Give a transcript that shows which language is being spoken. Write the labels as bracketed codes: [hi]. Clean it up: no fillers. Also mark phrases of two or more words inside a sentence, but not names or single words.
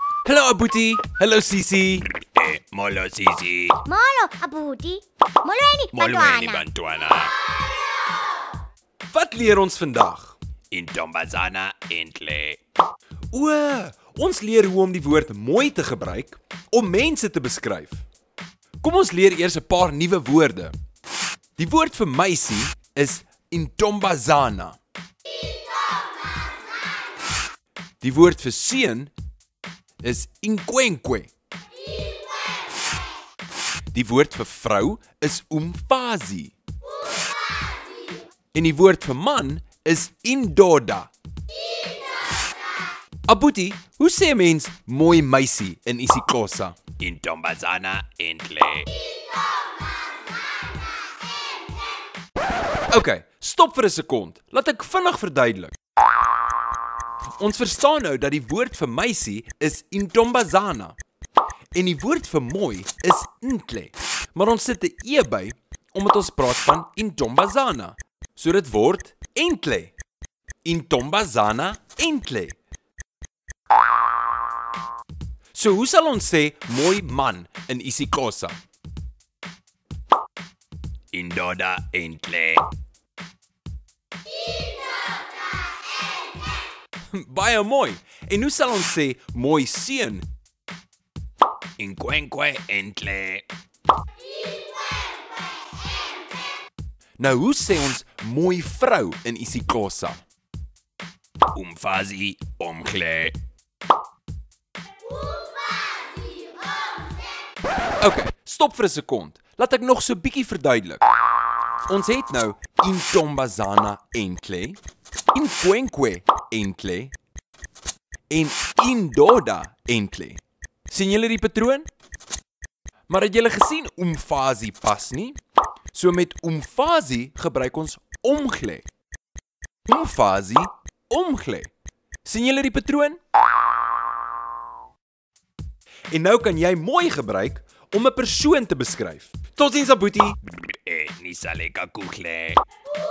[af] Hallo Abuti. Hallo Sisi. [xh] Molo Sisi. Molo, Abuti. Molweni, Molweni Bantwana. bantwana. [af] Wat leer ons vandag? [xh] Intombazana entle. [af] Ons leer hoe om die woord mooi te gebruik om mense te beskryf. Kom ons leer eers 'n paar nuwe woorde. Die woord vir meisie is intombazana. Die woord vir seun is inkwenkwe. Die woord vir vrou is umfazi. En die woord vir man is indoda. Abuti, hoe sê 'n mens mooi meisie in isiXhosa? [xh] Intombazana entle. [af] Okay, stop vir 'n sekond. Laat ek vinnig verduidelik. Ons verstaan nou dat die woord vir meisie is intombazana en die woord vir mooi is intle. Maar ons sit 'n e by omdat ons praat van intombazana. So dit word entle. [xh] Intombazana entle. [af] So hoe sal ons sê mooi man in isiXhosa? [xh] Indoda entle. [af] Baie mooi. En hoe sal ons sê mooi seun? [xh] Inkwenkwe entle. [af] Nou hoe sê ons mooi vrou in isiXhosa? [xh] Umfazi omkle. [af] Okay, stop vir 'n sekond. Laat ek nog so bietjie verduidelik. Ons het nou [xh] intombazana entle, inkwenkwe entle [af] en [xh] indoda entle. [af] Sien julle die patroon? Maar het julle gesien umfazi pas nie? So met umfazi gebruik ons omgle. [xh] Umfazi omgle. [af] Sien julle die patroon? En nou kan jy mooi gebruik om 'n persoon te beskryf. Totsiens Abuti. [xh] Nisaleka kukle.